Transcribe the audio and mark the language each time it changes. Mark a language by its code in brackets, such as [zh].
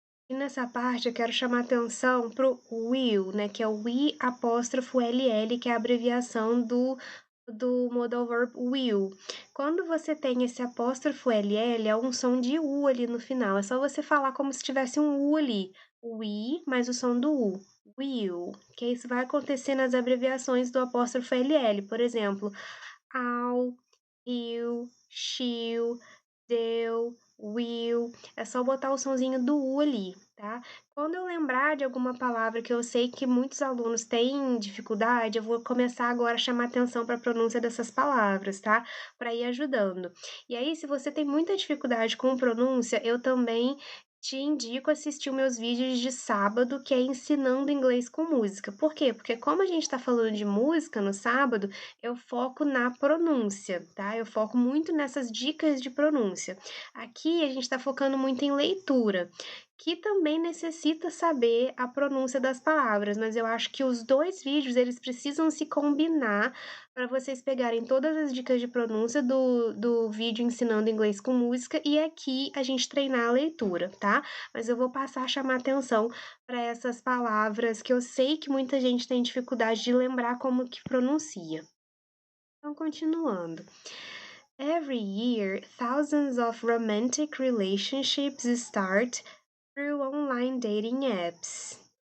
[pt] E nessa parte eu quero chamar atenção para o will, né, que é o we apóstrofo ll, que é a abreviação do modal verb will. Quando você tem esse apóstrofo ll, é um som de u ali no final. É só você falar como se tivesse um u ali. We, mais o som do u. Will. Que isso vai acontecer nas abreviações do apóstrofo ll. Por exemplo, ao, he'll, she'll, they'll, will. É só botar o sonzinho do U ali, tá? Quando eu lembrar de alguma palavra que eu sei que muitos alunos têm dificuldade, eu vou começar agora a chamar atenção para a pronúncia dessas palavras, tá? Para ir ajudando. E aí, se você tem muita dificuldade com pronúncia, eu também te indico assistir os meus vídeos de sábado, que é ensinando inglês com música. Por quê? Porque como a gente está falando de música no sábado, eu foco na pronúncia, tá? Eu foco muito nessas dicas de pronúncia. Aqui a gente está focando muito em leitura, que também necessita saber a pronúncia das palavras, mas eu acho que os dois vídeos eles precisam se combinar para vocês pegarem todas as dicas de pronúncia do vídeo ensinando inglês com música e aqui a gente treinar a leitura, tá? Mas eu vou passar a chamar atenção para essas palavras que eu sei que muita gente tem dificuldade de lembrar como que pronuncia. Então, continuando. [en] Every year, thousands of romantic relationships start through online dating apps.